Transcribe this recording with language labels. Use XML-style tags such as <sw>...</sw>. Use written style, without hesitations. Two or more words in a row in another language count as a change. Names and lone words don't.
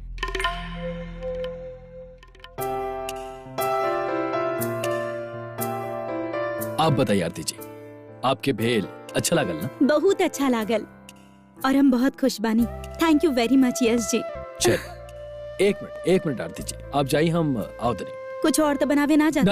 <bho>आप बताइए आरती जी, आपके भेल अच्छा लागल ना? बहुत अच्छा लागल और हम बहुत खुश बानी।</bho> <en>thank you very much यश जी।</en> <bho>चल, एक मिनट आरती जी, आप जाइए, हम आओ तनी। कुछ और तो बनावे ना जाता</bho>